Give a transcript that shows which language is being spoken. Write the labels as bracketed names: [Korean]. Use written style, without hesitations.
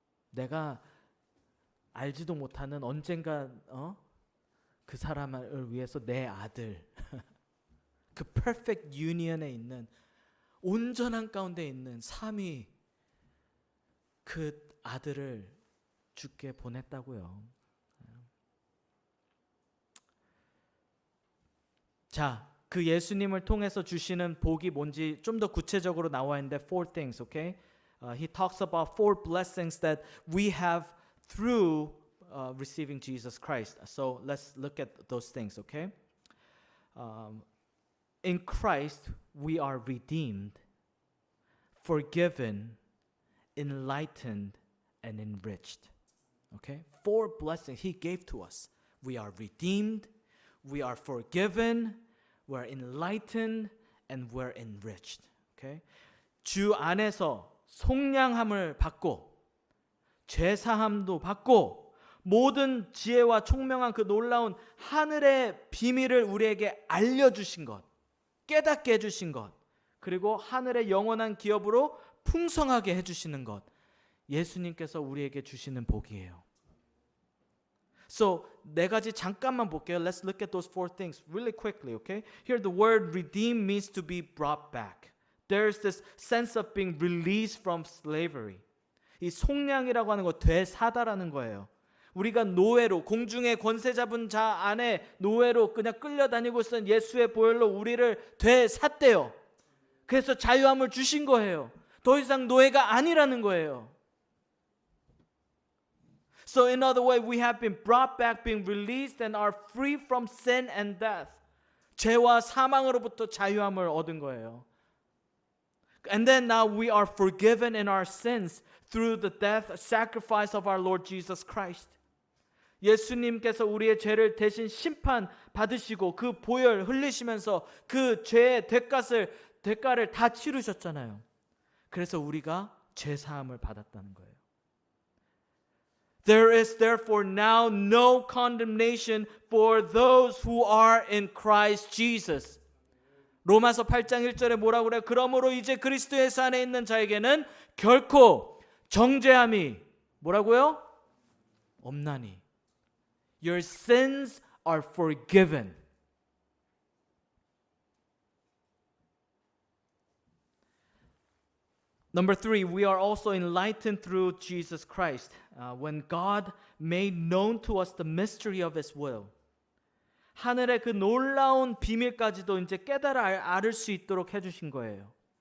[Korean] 내가 알지도 못하는 언젠가 그 사람을 위해서 내 아들 그 [English] perfect union [Korean] 에 있는 온전한 가운데 있는 삼위 그 아들을 주께 보냈다고요. 자, 그 예수님을 통해서 주시는 복이 뭔지 좀 더 구체적으로 나와 있는데 [English] four things, okay? He talks about four blessings that we have through receiving Jesus Christ. So let's look at those things, okay? In Christ we are redeemed, forgiven, enlightened, and enriched. Okay? Four blessings he gave to us. We are redeemed, we are forgiven, we're enlightened, and we're enriched. Okay? [Korean] 주 안에서 속량함을 받고 죄 사함도 받고 모든 지혜와 총명한 그 놀라운 하늘의 비밀을 우리에게 알려 주신 것, 깨닫게 해 주신 것, 그리고 하늘의 영원한 기업으로 풍성하게 해 주시는 것. 예수님께서 우리에게 주시는 복이에요. [English] So, [Korean] 네 가지 잠깐만 볼게요. [English] Let's look at those four things really quickly, okay? Here the word redeem means to be brought back. There's this sense of being released from slavery. [Korean] 이 속량이라고 하는 거 되사다라는 거예요. 우리가 노예로 공중의 권세 잡은 자 안에 노예로 그냥 끌려다니고 있던 예수의 보혈로 우리를 되샀대요. 그래서 자유함을 주신 거예요. 더 이상 노예가 아니라는 거예요. [English] So in other way, we have been brought back, being released and are free from sin and death. [Korean] 죄와 사망으로부터 자유함을 얻은 거예요. [English] And then now we are forgiven in our sins through the death, sacrifice of our Lord Jesus Christ. [Korean] 예수님께서 우리의 죄를 대신 심판 받으시고 그 보혈 흘리시면서 그 죄의 대가를 다 치르셨잖아요. 그래서 우리가 죄 사함을 받았다는 거예요. [English] There is therefore now no condemnation for those who are in Christ Jesus. [Korean] 로마서 8장 1절에 뭐라고 그래요? 그러므로 이제 그리스도 예수 안에 있는 자에게는 결코 정죄함이 뭐라고요? 없나니. [English] Your sins are forgiven. Number 3, we are also enlightened through Jesus Christ. When God made known to us the mystery of His will. [Korean] 하늘의 그 놀라운 비밀까지도 이제 깨달아 알을 수 있도록 해주신 거예요.